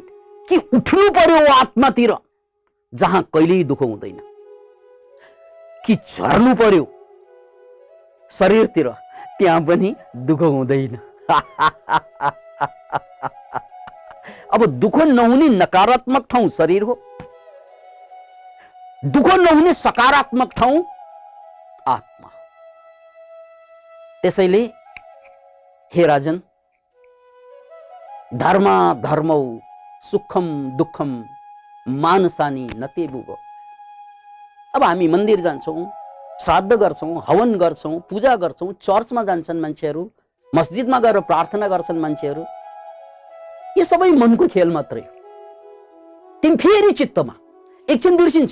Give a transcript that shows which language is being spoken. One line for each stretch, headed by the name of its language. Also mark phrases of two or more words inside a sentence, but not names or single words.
Nepali: कि उठ्नु पर्यो आत्मातिर जहाँ कहिल्यै दुःख हुँदैन, कि झर्नु पर्यो शरीरतिर त्यहाँ पनि दुःख हुँदैन। अब दुःख नहुने नकारात्मक ठाउँ शरीर हो, दुःख नहुने सकारात्मक ठाउँ आत्मा। त्यसैले हे राजन,
Sanskrit: धर्म धर्मौ सुखम दुःखम मानसानी नतेबुव।
Nepali: अब हामी मन्दिर जान्छौँ, श्राद्ध गर्छौँ, हवन गर्छौँ, पूजा गर्छौँ, चर्चमा जान्छन् मान्छेहरू, मस्जिदमा गएर प्रार्थना गर्छन् मान्छेहरू। यो सबै मनको खेल मात्रै हो। तिमी फेरि चित्तमा एकछिन बिर्सिन्छ।